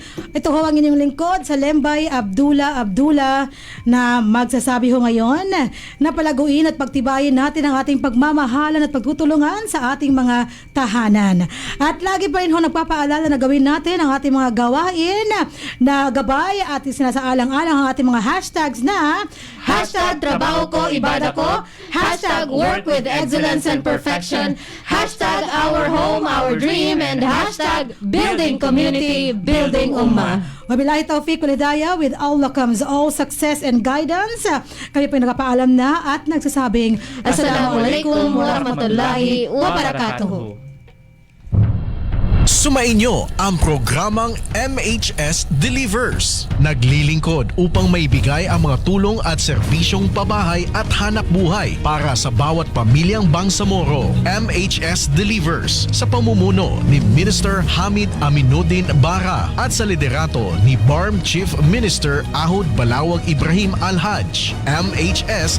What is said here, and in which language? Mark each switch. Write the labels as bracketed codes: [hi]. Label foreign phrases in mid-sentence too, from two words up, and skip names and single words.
[tl] Ito ho ang inyong lingkod sa Lembay Abdullah na magsasabi ho ngayon na palaguin at pagtibayin natin ang ating pagmamahalan at pagtutulungan sa ating mga tahanan. At lagi pa rin ho nagpapaalala na gawin natin ang ating mga gawain na gabay at sinasaalang-alang ang ating mga hashtags na Hashtag trabaho ko, ibada ko. [en] Hashtag work with excellence and perfection. Hashtag our home, our dream. And hashtag building community, building ummah. [ar] وبالله التوفيق والهداية, [en] with Allah comes all success and guidance. [tl] Kami po nagpapaalam na at nagsasabing [ar] السلام عليكم ورحمة الله وبركاته. [tl] Sumainyo ang programang MHS Delivers. Naglilingkod upang maibigay ang mga tulong at serbisyong pabahay at hanap buhay para sa bawat pamilyang Bangsamoro. MHS Delivers sa pamumuno ni Minister Hamid Aminuddin Bara at sa liderato ni BARM Chief Minister Ahud Balawag Ibrahim Al-Haj.